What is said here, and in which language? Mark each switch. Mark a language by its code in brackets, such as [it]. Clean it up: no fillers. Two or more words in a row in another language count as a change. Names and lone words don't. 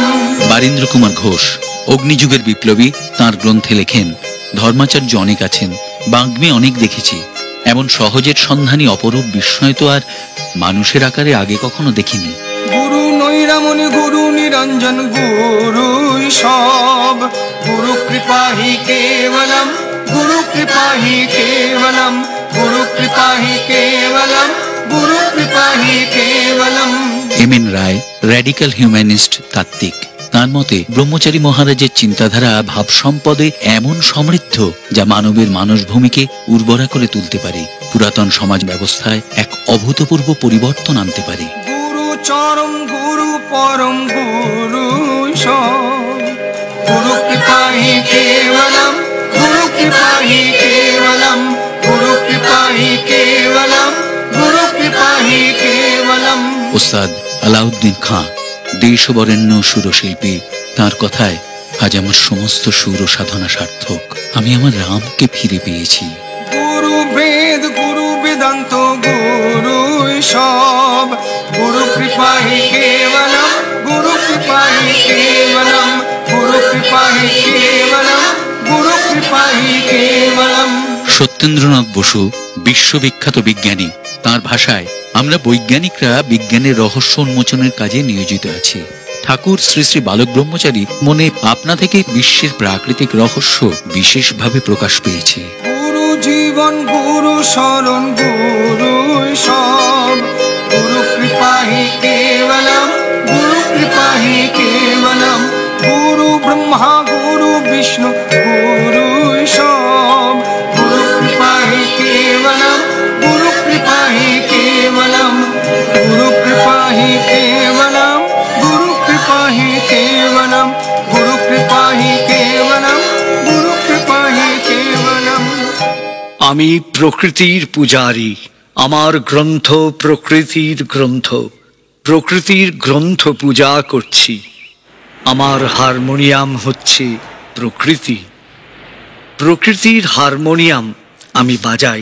[bn] বারীন্দ্র কুমার ঘোষ অগ্নিযুগের বিপ্লবী। তাঁর গ্রন্থে লেখেন ধর্মাচার্য অনেক আছেন, বাগ্মী অনেক দেখেছি, এমন সহজের সন্ধানী অপরূপ বিস্ময় তো আর মানুষের আকারে আগে কখনো দেখিনি। [sa] गुरु नैरामणि गुरु निरंजन गुरु सब गुरु कृपा हि केवलम गुरु कृपा हि केवलम गुरु कृपा ही केवलम, गुरु कृपा ही केवलम। [bn] এম.এন. রায় র্যাডিক্যাল হিউম্যানিস্ট তাত্ত্বিক। তার মতে ব্রহ্মচারী মহারাজের চিন্তাধারা ভাব সম্পদে এমন সমৃদ্ধ যা মানবের মানসভূমিকে উর্বরা করে তুলতে পারে, পুরাতন সমাজ ব্যবস্থায় এক অভূতপূর্ব পরিবর্তন আনতে পারে। [sa] गुरु चरम गुरु परम गुरु सब, गुरु कृपा ही केवलम, गुरु कृपा ही केवलम, गुरु कृपा ही केवलम, गुरु कृपा ही केवलम। [bn] ওস্তাদ আলাউদ্দিন খাঁ দেশবরেণ্য সুরশিল্পী, তার কথায় আজ আমার সমস্ত সুর সাধনা সার্থক। আমি আমার রামকে ফিরে পেয়েছি। [sa] गुरु वेद गुरु वेदांत गुरु सब, गुरु कृपा ही केवलम, गुरु कृपा ही केवलम, गुरु कृपा ही केवलम, गुरु कृपा ही केवलम। [bn] সত্যেন্দ্রনাথ বসু বিশ্ববিখ্যাত বিজ্ঞানী। তার ভাষায় আমরা বৈজ্ঞানিকরা বিজ্ঞানের রহস্য উন্মোচনের কাজে নিয়োজিত আছি। ঠাকুর শ্রী শ্রী বালক ব্রহ্মচারী মনে আপনা থেকে বিশ্বের প্রাকৃতিক রহস্য বিশেষভাবে প্রকাশ পেয়েছে। [sa] गुरु जीवन गुरु शरण गुरु सब, गुरु कृपा ही केवलम, गुरु कृपा ही केवलम, गुरु ब्रह्मा गुरु विष्णु गुरु सब, गुरु कृपा ही केवलम, गुरु कृपा ही केवलम, गुरु कृपा ही केवलम, गुरु कृपा ही केवलम, गुरु कृपा ही केवलम, गुरु कृपा ही केवलम। [bn] আমি প্রকৃতির পূজারী। আমার গ্রন্থ প্রকৃতির গ্রন্থ, প্রকৃতির গ্রন্থ পূজা করছি। আমার হারমোনিয়াম হচ্ছে প্রকৃতি, প্রকৃতির হারমোনিয়াম আমি বাজাই।